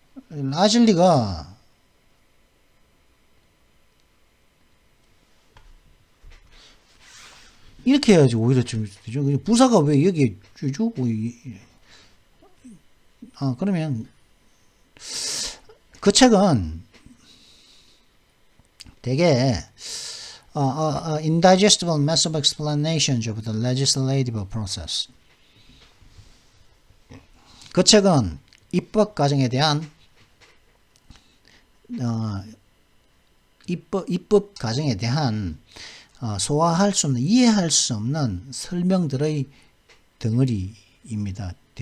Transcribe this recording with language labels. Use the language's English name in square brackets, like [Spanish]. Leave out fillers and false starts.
[Korean] 라즐리가 이렇게 해야지 오히려 좀 되죠. 부사가 왜 여기에 주죠? 그러면 그 책은 되게 [English] indigestible mess of explanations of the legislative process. [Korean] 그 책은 입법 과정에 대한 입법 과정에 대한 소화할 수 없는, 이해할 수 없는 설명들의 덩어리입니다.